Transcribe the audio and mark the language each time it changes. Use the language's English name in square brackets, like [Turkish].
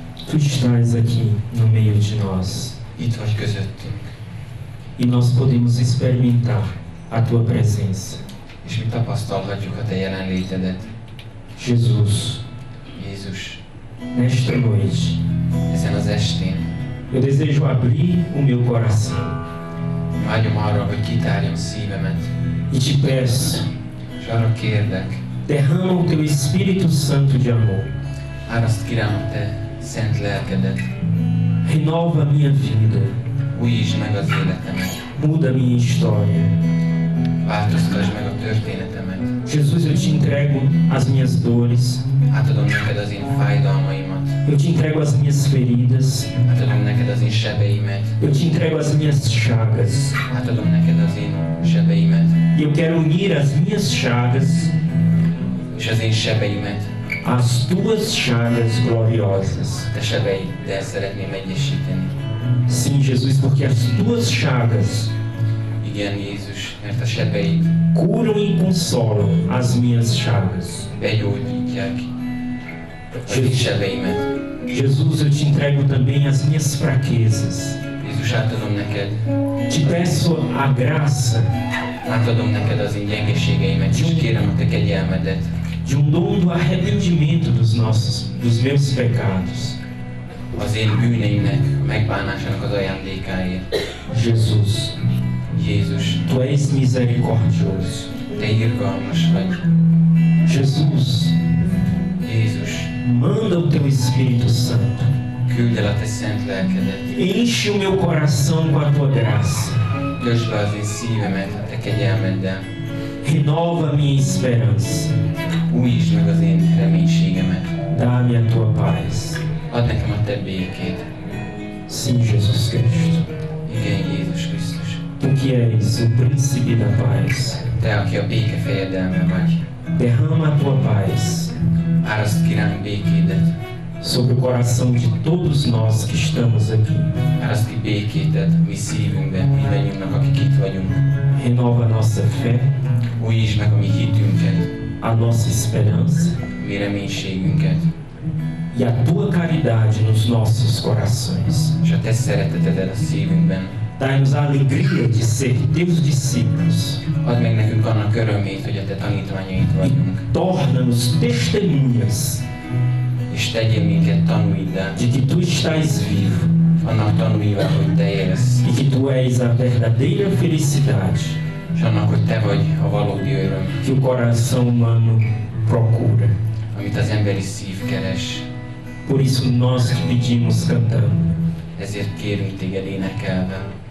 [Portuguese] Tu estás aqui no meio de nós [Hungarian] itt vagy közöttünk, [Portuguese] e nós podemos experimentar a Tua presença. [Hungarian] és mi tapasztalhatjuk a Te jelenlétedet. [Portuguese] Jesus, [Hungarian] Jézus, [Portuguese] nesta noite, [Hungarian] ezen az estén [Portuguese] eu desejo abrir o meu coração [Hungarian] vágyom arra, hogy kitárjam szívemet, [Portuguese] e te peço, [Hungarian] és arra kérlek, [Portuguese] derrama o Teu Espírito Santo de amor. [Hungarian] áraszt ki rám a Te szent lelkedet, [Portuguese] Renova a minha vida, [Hungarian] újítsd meg az életemet, [Portuguese] muda a minha história. [Hungarian] változtasd meg a történetemet, [Portuguese] Jesus, eu te entrego as minhas dores, [Hungarian] átadom neked az én fájdalmaimat, [Portuguese] eu te entrego as minhas feridas, [Hungarian] átadom neked az én sebeimet, [Portuguese] eu te entrego as minhas chagas. [Hungarian] átadom neked az én sebeimet, [Portuguese] E eu quero unir as minhas chagas [Hungarian] és az én sebeimet, [Portuguese] às tuas chagas gloriosas. [Hungarian] te sebeiddel szeretném egyesíteni. [Portuguese] Sim, Jesus, porque as tuas chagas [Hungarian] Igen, Jézus, mert a sebeid [Portuguese] curam e consolam as minhas chagas. [Hungarian] begyógyítják az én sebeimet. [Portuguese] Jesus, eu te entrego também as minhas fraquezas. [Hungarian] Jézus, átadom neked, [Portuguese] Te peço a graça [Hungarian] átadom neked az én gyengeségeimet, és kérem a te kegyelmedet, [Portuguese] de dom do arrependimento dos meus pecados. [Hungarian] az én bűneimnek, megbánásának az ajándékáért. [Portuguese] Jesus, [Hungarian] Jézus, [Portuguese] Tu és misericordioso. [Hungarian] te irgalmas vagy. [Portuguese] Jesus, [Hungarian] Jézus, [Portuguese] manda o Teu Espírito Santo. [Hungarian] küldd el a te szent lelkedet, [Portuguese] Enche o meu coração com a Tua graça. [Hungarian] töltsd be az én szívemet a te kegyelmeddel, [Portuguese] Renova a minha esperança. [Hungarian] újítsd meg az én reménységemet, [Portuguese] Dá-me a Tua paz. [Hungarian] add nekem a te békét. [Portuguese] Sim, Jesus Cristo. [Hungarian] Igen, Jézus Krisztus, [Portuguese] Tu que és o príncipe da paz. [Hungarian] te, aki a béke fejedelme vagy, [Portuguese] Derrama a Tua paz [Hungarian] áraszt ki ránk békédet, [Portuguese] sobre o coração de todos nós que estamos aqui. [Hungarian] áraszt ki békétet mi szívünkbe, mindannyiunknak, akik itt vagyunk. [Portuguese] Renova a nossa fé, [Hungarian] Újítsd meg a mi hitünket, [Portuguese] a nossa esperança [Hungarian] mi reménységünket, [Portuguese] e a Tua caridade nos nossos corações. [Hungarian] és a te szeretetedet a szívünkben. [Portuguese] Dai-nos a alegria de ser Teus discípulos. [Hungarian] Add meg nekünk annak örömét, hogy a te tanítványaid vagyunk, [Portuguese] Torna-nos testemunhas [Hungarian] és tegyél minket tanúiddá, [Portuguese] de que Tu estás vivo [Hungarian] annak tanúivá, hogy te élsz, [Portuguese] e que Tu és a verdadeira felicidade [Hungarian] és annak, hogy te vagy a valódi öröm, [Portuguese] que o coração humano procura. [Hungarian] amit az emberi szív keres. [Portuguese] Por isso nós te pedimos cantando. [Hungarian] Ezért kérünk téged énekelve.